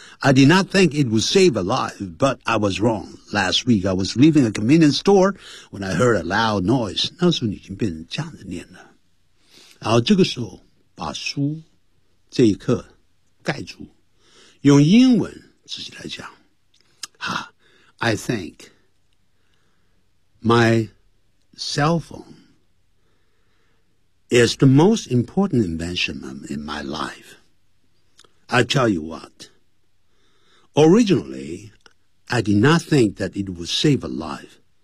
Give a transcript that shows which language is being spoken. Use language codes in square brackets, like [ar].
[en] I did not think it would save a life, but I was wrong. Last week I was leaving a convenience store when I heard a loud noise. [zh] 那时候你已经变成这样子念了，然后这个时候把书这一刻盖住，用英文自己来讲。 [en] I think my cell phone is the most important invention in my life. I'll tell you what. Originally, I did not think that it would save a life.